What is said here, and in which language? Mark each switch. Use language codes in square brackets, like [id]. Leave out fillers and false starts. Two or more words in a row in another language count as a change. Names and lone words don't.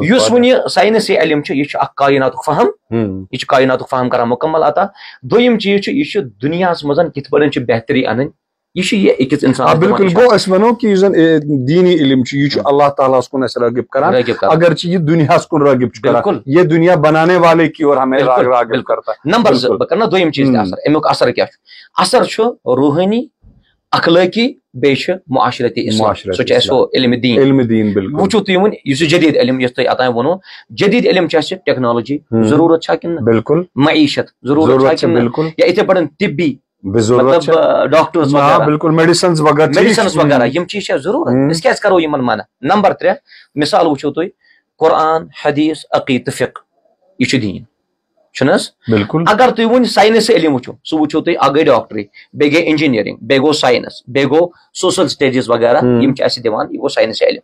[ks] یُس وۄنۍ یہِ ساینسی علم چھُ یہِ چھُ اکھ کایناتُک فہم یہ کائناتُک فہم کران مکمل عطا. دوٚیِم چیٖز چھُ یہِ چھُ دُنیاہس منٛز کِتھ پٲٹھۍ چھِ بہتری انٕنۍ یہ چھُ أکِس انسان. بالکل. گوٚو أسۍ وَنو کہِ یُس زن دیٖنی علم چھُ یہِ چھُ اللہ تعالیٰ ہس کُن اَسہِ رٲغِب کران اگرچہِ یہِ دُنیاہس کُن رٲغِب چھُ کران. [ur] یہ دُنیا بنانے والے کی اور ہمیں راغب کرتا ہے. [ks] نمبر زٕ بہٕ کرٕ نہ دوٚیِم چیٖز تہِ اثر. امیُک اثر کیاہ چھُ؟ اثر چھُ روحٲنی اخلٲقی بیٚیہِ چھُ معاشرتی اسلام. سُہ چھُ اَسہِ ہُہ علمِ دیٖن. وٕچھو تُہۍ وۄنۍ یُس یہِ جدید علم یُس تۄہہِ اوتانۍ ووٚنوٕ جدید علم چھِ اَسہِ ٹیکنالوجی ضروٗرت چھا کِنہٕ نہ. بالکل. معیشت ضروٗرت چھا کِنہٕ نہ. یا یِتھے پٲٹھۍ طبی مطلب ڈاکٹرز بالکل میڈیسنز وغیرہ یم چیٖز چھِ ضروٗرت. أسۍ کیازِ کرو یِمن منع. نمبر 3 مثال وٕچھو تُہۍ قرآن حدیث عقیٖدٕ تہٕ فقہ یہِ چھُ دیٖن چھُنہٕ حظ. بالکل. اگر تُہۍ وۄنۍ ساینسی علم وٕچھو سُہ وٕچھو تُہۍ اکھ گٔے ڈاکٹری بیٚیہِ گٔے انجیٖنیرنگ بیٚیہِ گوٚو ساینس بیٚیہِ گوٚو سوشل سٹڈیٖز وغیرہ یِم چھِ اَسہِ دِوان یہِ گوٚو ساینسی علم.